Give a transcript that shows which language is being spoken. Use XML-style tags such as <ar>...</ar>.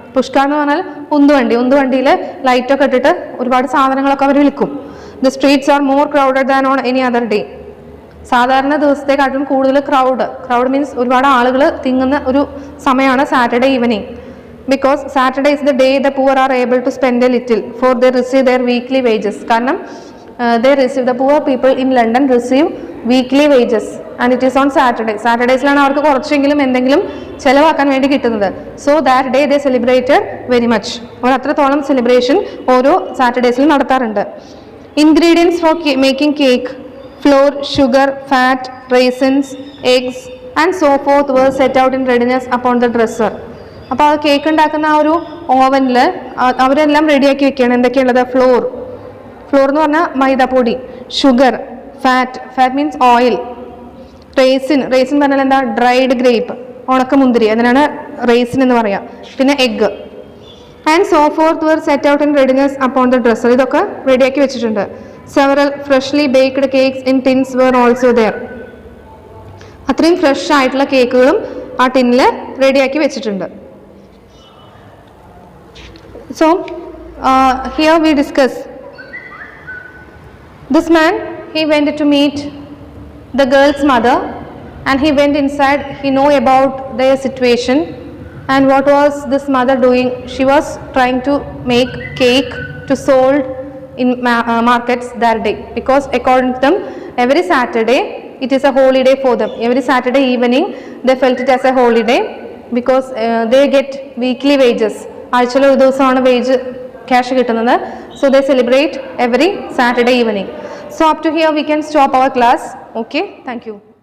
<ml>Push cart എന്ന് പറഞ്ഞാൽ ഉന്തുവണ്ടിയിൽ ലൈറ്റൊക്കെ ഇട്ടിട്ട് ഒരുപാട് സാധനങ്ങളൊക്കെ അവർ വിൽക്കും.</ml> <en>The streets are more crowded than on any other day.</en> <ml>സാധാരണ ദിവസത്തെക്കാട്ടിലും കൂടുതൽ ക്രൗഡ് മീൻസ് ഒരുപാട് ആളുകൾ തിങ്ങുന്ന ഒരു സമയമാണ് Saturday evening.</ml> <en>Because Saturday is the day the poor are able to spend a little for they receive their weekly wages.</en> <ml>കാരണം</ml> <en>the poor people in London receive weekly wages and it is on Saturday.</en> <ml>സാറ്റർഡേസിലാണ് അവർക്ക് കുറച്ചെങ്കിലും എന്തെങ്കിലും ചിലവാക്കാൻ വേണ്ടി കിട്ടുന്നത്.</ml> <en>So that day they celebrated very much.</en> <ml>അവർ അത്രത്തോളം celebration ഓരോ സാറ്റർഡേസിലും നടത്താറുണ്ട്.</ml> <en>Ingredients for making cake, flour, sugar, fat, raisins, eggs and so forth were set out in readiness upon the dresser.</en> <ml>അപ്പോൾ ആ കേക്ക് ഉണ്ടാക്കുന്ന ആ ഒരു ഓവനിൽ അവരെല്ലാം റെഡിയാക്കി വെക്കുകയാണ്. എന്തൊക്കെയുള്ളത്? ഫ്ലോർ എന്ന് പറഞ്ഞാൽ മൈദാപ്പൊടി, sugar, fat means oil, raisin പറഞ്ഞാൽ എന്താ? ഡ്രൈഡ് ഗ്രേപ്പ്, ഉണക്കമുന്തിരി, അതിനാണ് റേസിൻ എന്ന് പറയാം. പിന്നെ</ml> <en>Egg and so forth were set out in readiness upon the dresser.</en> <ml>ഇതൊക്കെ റെഡിയാക്കി വെച്ചിട്ടുണ്ട്.</ml> <en>Several freshly baked cakes in tins were also there.</en> <ml>അത്രയും ഫ്രഷ് ആയിട്ടുള്ള കേക്കുകളും ആ ടിന്നിൽ റെഡിയാക്കി വെച്ചിട്ടുണ്ട്.</ml> <en>So here we discuss this man. He went to meet the girl's mother and he went inside. He know about their situation and what was this mother doing. She was trying to make cake to sold in markets that day, because according to them every Saturday it is a holiday for them. Every Saturday evening they felt it as a holiday because they get weekly wages.</en> <ml>ആഴ്ചയിൽ ഒരു ദിവസമാണ് wage cash കിട്ടുന്നത്.</ml> <en>So they celebrate every Saturday evening. So up to here we can stop our class. Okay, thank you.</en>